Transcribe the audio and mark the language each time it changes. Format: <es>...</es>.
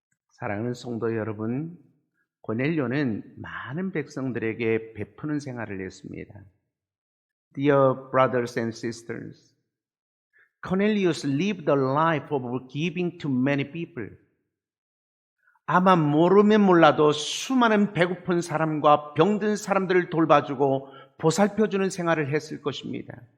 <ko>사랑하는 성도 여러분, 고넬료는 많은 백성들에게 베푸는 생활을 했습니다.</ko> <en>Dear brothers and sisters, Cornelius lived a life of giving to many people.</en> <ko>아마 모르면 몰라도 수많은 배고픈 사람과 병든 사람들을 돌봐주고 보살펴주는 생활을 했을 것입니다.</ko>